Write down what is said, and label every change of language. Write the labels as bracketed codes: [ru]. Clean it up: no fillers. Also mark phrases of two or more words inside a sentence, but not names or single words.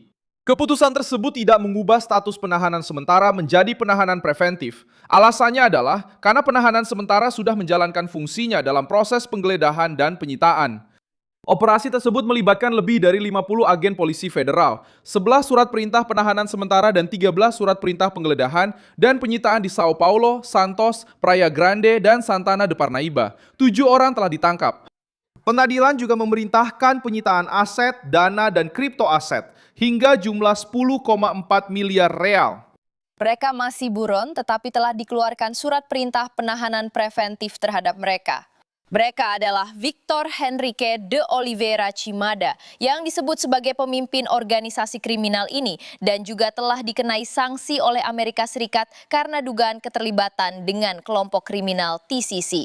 [id] Keputusan tersebut tidak mengubah status penahanan sementara menjadi penahanan preventif. Alasannya adalah karena penahanan sementara sudah menjalankan fungsinya dalam proses penggeledahan dan penyitaan. Operasi tersebut melibatkan lebih dari 50 agen polisi federal, 11 surat perintah penahanan sementara dan 13 surat perintah penggeledahan dan penyitaan di Sao Paulo, Santos, Praia Grande, dan Santana de Parnaíba. 7 orang telah ditangkap. Pengadilan juga memerintahkan penyitaan aset, dana, dan kripto aset hingga jumlah 10,4 miliar real. Mereka masih buron tetapi telah dikeluarkan surat perintah penahanan preventif terhadap mereka. Mereka adalah Victor Henrique de Oliveira Cimada yang disebut sebagai pemimpin organisasi kriminal ini dan juga telah dikenai sanksi oleh Amerika Serikat karena dugaan keterlibatan dengan kelompok kriminal TCC.